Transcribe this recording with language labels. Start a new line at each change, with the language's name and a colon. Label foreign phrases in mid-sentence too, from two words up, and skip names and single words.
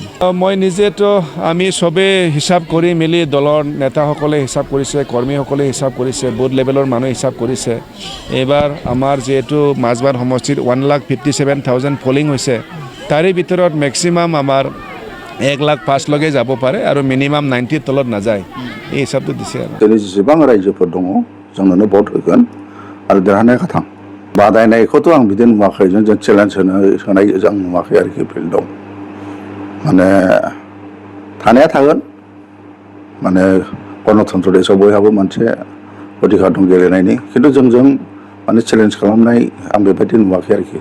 Assamese: মই নিজেতো আমি চবেই হিচাপ কৰি মেলি দলৰ নেতাসকলে হিচাপ কৰিছে, কৰ্মীসকলে হিচাপ কৰিছে, বুথ লেভেলৰ মানুহে হিচাপ কৰিছে। এইবাৰ আমাৰ যিহেতু মাজবাট সমষ্টিত 1,57,000 পলিং হৈছে, তাৰে ভিতৰত মেক্সিমাম আমাৰ 1,05,000লৈকে যাব পাৰে আৰু মিনিমাম 90ৰ তলত নাযায়। এই হিচাপটো দিছে আৰু।
Bodo: जेसेबां रायजोफोर दङ जोंनो भट होगोन आरो देरहानाय खाथां। बादायनायखौथ' आं बिदि नुवाखै, जों चेलेन्ज होनाय जों नुवाखै आरोखि फिल्डआव। माने थानाया थागोन, माने गणतन्त्र देशआव बयहाबो मोनसे अधिकार दं गेलेनायनि, खिन्थु जोंजों माने चेलेन्ज खालामनाय आं बेबायदि नुवाखै आरोखि।